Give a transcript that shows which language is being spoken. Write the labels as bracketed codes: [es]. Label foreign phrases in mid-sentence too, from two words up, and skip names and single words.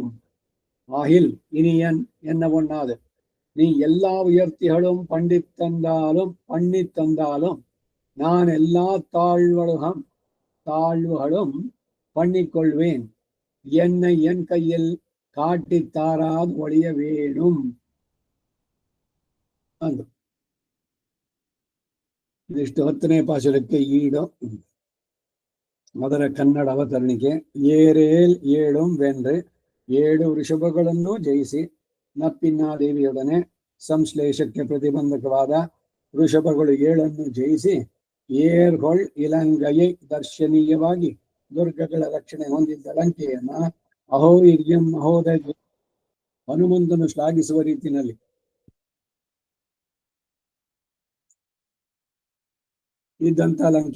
[ta] ஆகில் இனி என்ன பண்ணாது நீ எல்லா உயர்த்திகளும் பண்ணி தந்தாலும் நான் எல்லா தாழ்வுகளும் பண்ணிக்கொள்வேன். என்னை என் கையில் காட்டி தாராது ஒழிய வேணும். [kn] ಇದಿಷ್ಟು 10ನೇ ಪಾಶುರಕ್ಕೆ ಈಡು. ಅದರ ಕನ್ನಡ ಅವತರಣಿಕೆ. [ta] ஏரேல் ஏழும் [kn] ವೆಂದ್ರೆ 7 ವೃಷಭಗಳನ್ನು ಜಯಿಸಿ ನಪ್ಪಿನ್ನಾದೇವಿಯೊಡನೆ ಸಂಶ್ಲೇಷಕ್ಕೆ ಪ್ರತಿಬಂಧಕವಾದ ವೃಷಭಗಳು 7 ಜಯಿಸಿ [ta] ஏர்கொள் இலங்கை [kn] ದರ್ಶನೀಯವಾಗಿ ದುರ್ಗಗಳ ರಕ್ಷಣೆ ಹೊಂದಿದ್ದ ಲಂಕೆಯನ್ನ [sa] अहोवीर्यं महोदय [kn] ಹನುಮಂತನು ಶ್ಲಾಘಿಸುವ ರೀತಿಯಲ್ಲಿ ಇದ್ದಂತ ಲಂಕೆ.